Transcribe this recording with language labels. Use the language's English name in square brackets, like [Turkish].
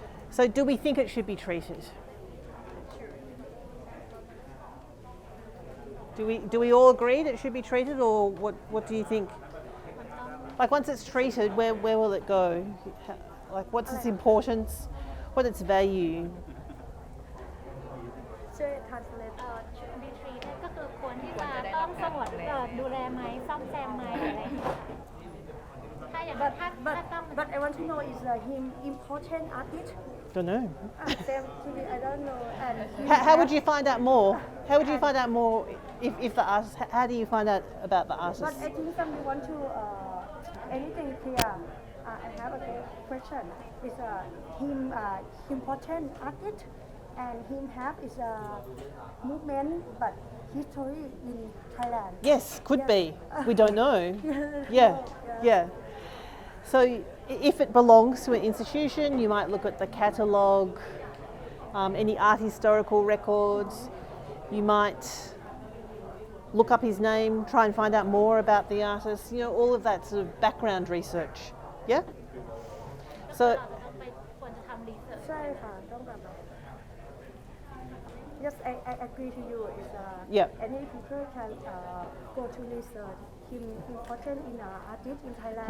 [English] So do we think it should be treated? Do we all agree that it should be treated, or what do you think? Like once it's treated, where will it go? Like what's its importance? What its value? [Thai] ช่วย translate should be treated ก็คือควรที่จะต้องสงวนดูแลไหมซ่อมแซมไหมอะไรอย่างเงี้ยถ้าอย่างถ้าต้อง [English] but I want to know is him important artist Don't know. same to me I don't know and How would you find out more? How would you find out more if the artist? How do you find out about the but artist? I think some want to anything clear I have a question is him important artist and him have is a movement but history in Thailand. Yes, could Yes. be. We don't know. Yeah. So if it belongs to an institution, you might look at the catalogue, any art historical records. You might look up his name, try and find out more about the artist, all of that sort of background research. Yeah? So, [Thai] ควรจะทำรีเสิร์ช [English] ใช่ค่ะต้องแบบ Yes, I agree to you. Is Yeah. any people can go to research him important in artist in Thailand